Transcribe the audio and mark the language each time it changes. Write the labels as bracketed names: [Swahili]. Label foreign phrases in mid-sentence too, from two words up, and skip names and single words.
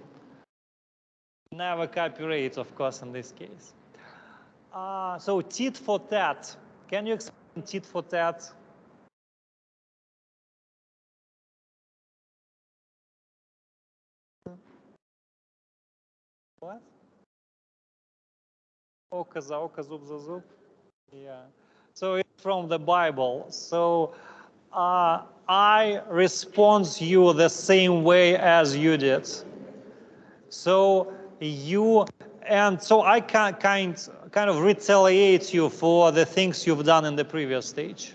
[English] Never cooperate, of course, in this case. So tit for tat. Can you explain tit for tat? What? [Ukrainian] Око за око, зуб за зуб. [English] Yeah. So it's from the Bible. So I respond you the same way as you did. So you, and so I can kind of retaliate you for the things you've done in the previous stage.